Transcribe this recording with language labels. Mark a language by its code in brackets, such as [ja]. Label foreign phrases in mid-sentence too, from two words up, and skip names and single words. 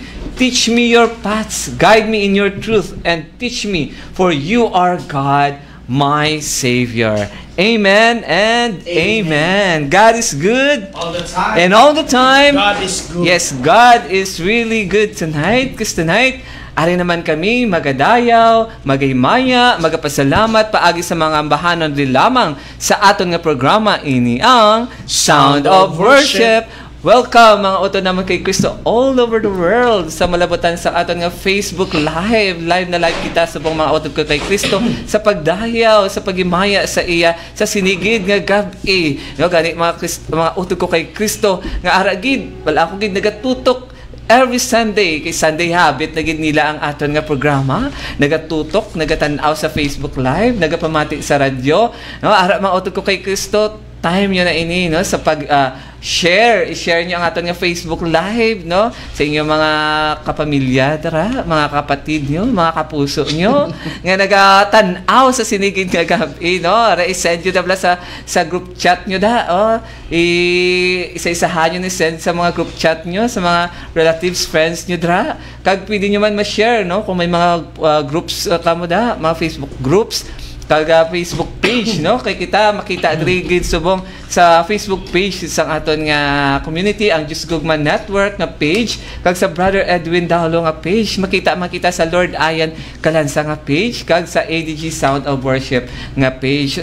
[en] Teach me your paths. Guide me in your truth and teach me, for you are God, my Savior. Amen and amen. God is good. All the time. And all the time. God is good. Yes, God is really good tonight. Because tonight, [hil] ari naman kami magadayaw, magaymaya, magapasalamat paagi sa mga ambahanon din lamang sa aton nga programa ini ang Sound of Worship. Welcome mga uto naman kay Kristo [en] all over the world [hil] sa malabutan sa aton nga Facebook Live. Live na live kita sa buong mga uto ko kay Kristo sa pagdayaw, sa pagimaya sa iya, sa sinigid nga gabi. No, gani mga uto ko kay Kristo nga aragid, wala ako gid nagatutok [en] every Sunday, [hil] kay Sunday Habit, naging nila ang aton nga programa, nagatutok, nagatanaw sa Facebook Live, nagapamati sa radyo, no? Ara mga utot ko kay Kristo, time yun na ini, no? Sa pag-share, i-share nyo ang aton nga Facebook Live, no? Sa inyong mga kapamilya, tara, mga kapatid nyo, mga kapuso nyo, nga nagatanaw sa sinigid nga gabi, no? Ara, i-send nyo na sa [en] group chat [hil] nyo da, oh. Isa-isahan nyo ni-send sa mga [en] group chat [hil] nyo, sa mga [en] relatives, friends [hil] nyo dra. Kag pwede nyo man ma-share, no? Kung may mga groups kamo da, mga Facebook groups, kag Facebook page, no? Kay kita makita diri subong sa Facebook page sa aton nga community, ang Diyos Gugman Network nga page, kag sa Brother Edwin Daulo nga page, makita sa Lord Ayan Kalansa nga page, kag sa ADG Sound of Worship nga page.